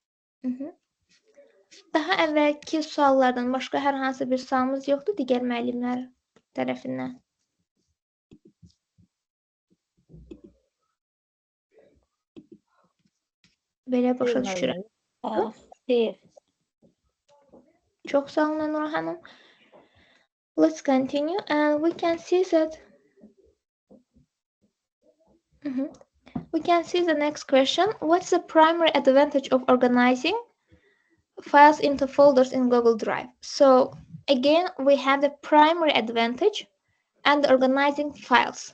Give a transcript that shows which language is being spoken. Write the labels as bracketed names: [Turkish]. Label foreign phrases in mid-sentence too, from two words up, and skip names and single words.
[Azerbaijani] Daha əvvəlki suallardan başqa hər hansı bir sualımız yoxdur digər müəllimlər tərəfindən. Belə başa düşürəm. Xeyr. Çox sağ olun Nura xanım. [English] Let's continue and we can see that we can see the next question. What's the primary advantage of organizing files into folders in Google Drive? So again, we have the primary advantage and organizing files.